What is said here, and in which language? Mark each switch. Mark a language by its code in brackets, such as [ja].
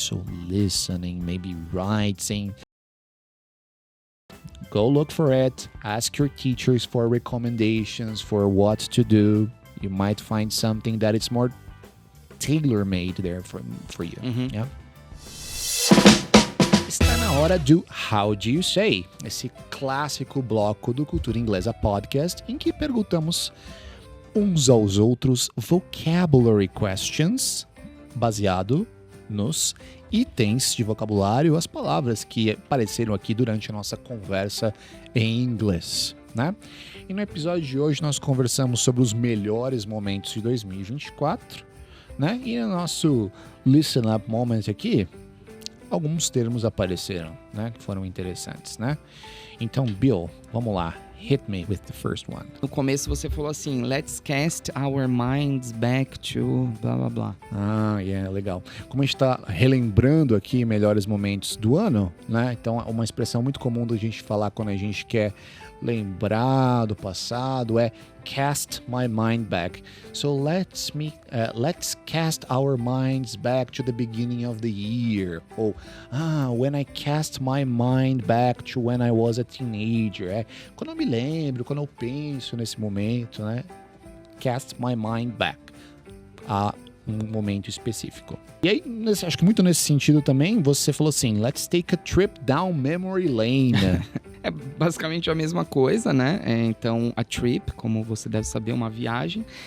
[en] So listening, maybe writing. Go look for it. Ask your teachers for recommendations for what to do. You might find something that is more tailor-made there for you. Yeah? [pt] Está na hora do How Do You Say? Esse clássico bloco do Cultura Inglesa Podcast, em que perguntamos uns aos outros vocabulary questions, baseado nos itens de vocabulário, as palavras que apareceram aqui durante a nossa conversa em inglês, né? E no episódio de hoje nós conversamos sobre os melhores momentos de 2024, né? E no nosso Listen Up Moment aqui, alguns termos apareceram, né? Que foram interessantes, né? Então, Bill, vamos lá. [en] Hit me with the first one. [pt] No começo você falou assim, [en] let's cast our minds back to blá blá [pt] blá. Legal. Como a gente tá relembrando aqui melhores momentos do ano, né? Então, uma expressão muito comum da gente falar quando a gente quer lembrar do passado é cast my mind back. [en] So let's cast our minds back to the beginning of the year. Ou when I cast my mind back to when I was a teenager. [pt] Quando eu me lembro, quando eu penso nesse momento, né? [en] Cast my mind back [pt] a um momento específico. E aí, acho que muito nesse sentido também, você falou assim, [en] let's take a trip down memory lane. [pt] É basicamente a mesma coisa, né? Então, a trip, como você deve saber, é uma viagem.